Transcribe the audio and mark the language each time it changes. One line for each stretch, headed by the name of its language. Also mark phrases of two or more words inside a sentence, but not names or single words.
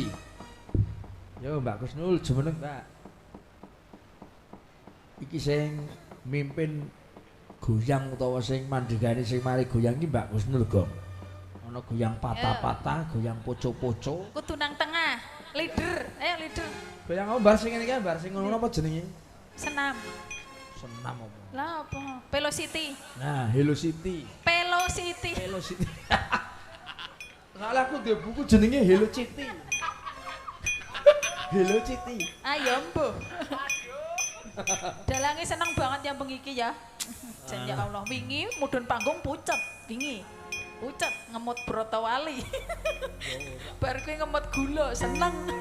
Javanese: Yo Mbak Kusnul jumeneng, Mbak. Iki sing mimpin goyang utawa sing mandhegani sing mari goyang iki Mbak Kusnul, Gong. Ana goyang patah-patah, goyang poco-poco. Kudu nang tengah. Leader, ayo leader. Goyang apa bar sing ngene iki, bar sing ngono apa jenenge? Senam. Senam apa? Lah apa? Velocity. Nah, Hello City. Velocity. Hello City. Soalnya aku duwe buku jenenge Hello City. Hello City. Ayo, Mbuh. Dalange seneng banget yang iki ya. Jan ya Allah, wingi mudhun panggung pucet, wingi. Pucet ngemut Brotowali. Bar kuwi ngemut gula, seneng.